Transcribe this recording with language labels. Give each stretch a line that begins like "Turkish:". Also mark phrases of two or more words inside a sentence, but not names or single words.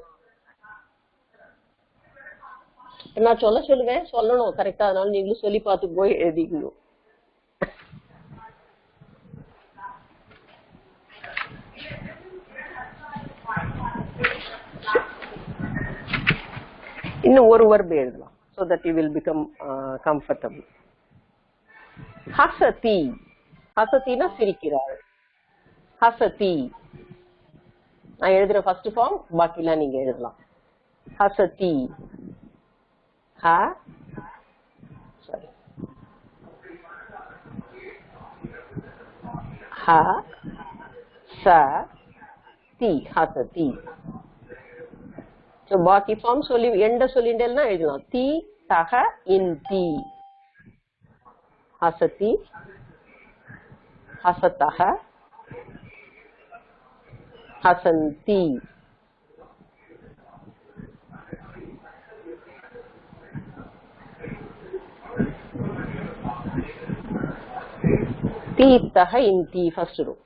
Tamil: நான் சொல்லுவேன், சொல்லணும் கரெக்டா. அதனால நீங்களும் சொல்லி பார்த்து போய் எழுதிக்கணும். இன்னும் ஒரு வர்பு எழுதலாம்.
English: So that you will become comfortable.
Tamil: Hasati. Hasatiனா சிரிக்கிறாள். Hasati. நான் எழுதுற
English: first form,
Tamil: பாக்கிலாம் நீங்க எழுதலாம்.
Sanskrit: Hasati. Ha.
English: Sorry. Ha.
Sanskrit: Sa. Ti. Hasati.
Tamil: So பாக்கி ஃபார்ம் சொல்லி எண்ட சொல்லிண்டேன்னா எழுதலாம்.
Sanskrit: ति तः अन्ति। हसति, हसतः, हसन्ति. ति तः अन्ति
English: first row.